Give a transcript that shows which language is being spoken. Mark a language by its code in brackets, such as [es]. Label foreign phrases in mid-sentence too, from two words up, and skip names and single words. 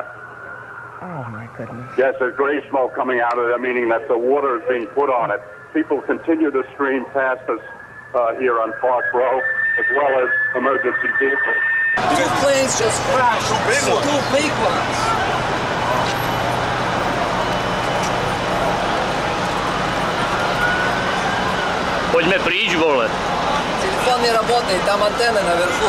[en] Oh, my goodness. Yes, there's gray smoke coming out of it, meaning that the water is being put on it. People continue to stream past us here on Park Row, as well as emergency vehicles. 2 planes just crashed. 2 big ones. [cs] Pojďme pryč, vole. [ru] Телефон не работает, там антенна наверху.